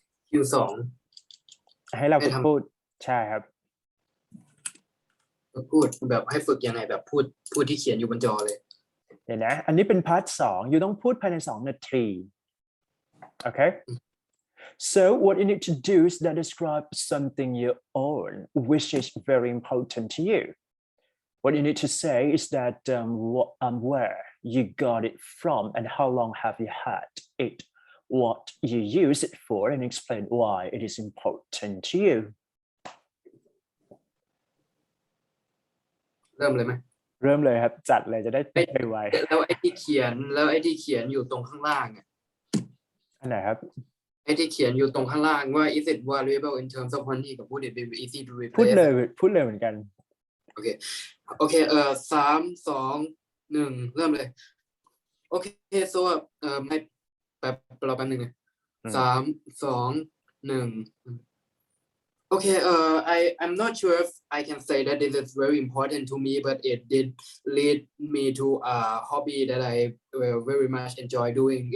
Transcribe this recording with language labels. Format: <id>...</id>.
<en>Q2</en> <th>ให้เราฝึกพูดใช่ครับ พูดแบบให้ฝึกยังไงแบบพูดที่เขียนอยู่บนจอเลย เดี๋ยวนะอันนี้เป็นพาร์ท2อยู่ต้องพูดภายใน2นาที Okay.</th> <en>So what you need to do is that describe something you own, which is very important to you. What you need to say is that where you got it from and how long have you had it, what you use it for, and explain why it is important to you.</en> <th>เริ่มเลยไหม เริ่มเลยครับจัดเลยจะได้ไว แล้วไอ้ที่เขียนอยู่ตรงข้างล่างอ่ะ อันไหนครับ ไอ้ที่เขียนอยู่ตรงข้างล่างว่า</th> <en>is it valuable in terms of money</en> <th>กับ</th> <en>would it be easy to</en> <th>พูด</th> <en>replace</en> <th>เลยเหมือนกัน โอเค3 2 1เริ่มเลยโอเค</th> <en>so</en> <th>ไม่รอแป๊บนึงนะ3 2 1</th> <en>Okay, I'm not sure if I can say that this is very important to me, but it did lead me to a hobby that I very much enjoy doing.</en>